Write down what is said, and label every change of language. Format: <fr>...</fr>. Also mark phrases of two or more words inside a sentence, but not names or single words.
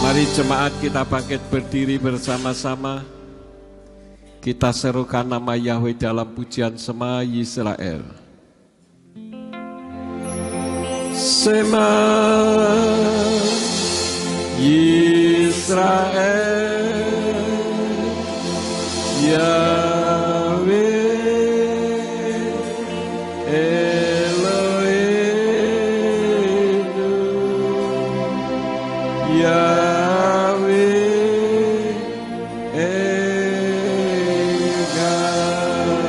<id>Jemaat, kita bangkit berdiri bersama-sama. Kita serukan nama Yahweh dalam pujian Shema Yisrael.</id> <he>שמע ישראל, יהוה אלוהינו, יהוה אחד.</he>